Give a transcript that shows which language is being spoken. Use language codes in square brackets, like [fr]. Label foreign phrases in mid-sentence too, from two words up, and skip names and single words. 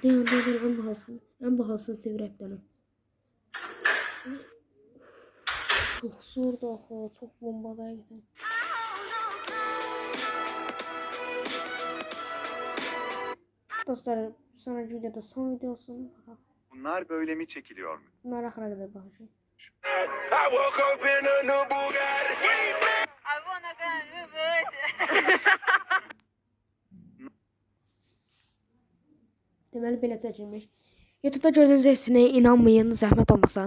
[tr] Dayan en bahasını çevirip dönüm. Çok zordu axı, çok bombadaydı. Dostlar, sonraki videoda son video olsun. Bunlar böyle mi çekiliyor mu? [az] Bunlar axıra qədər baxacaq. Deməli belə çəkilmiş. [tr] YouTube'da gördüyünüz hepsine inanmayın, [az] zəhmət olmasa.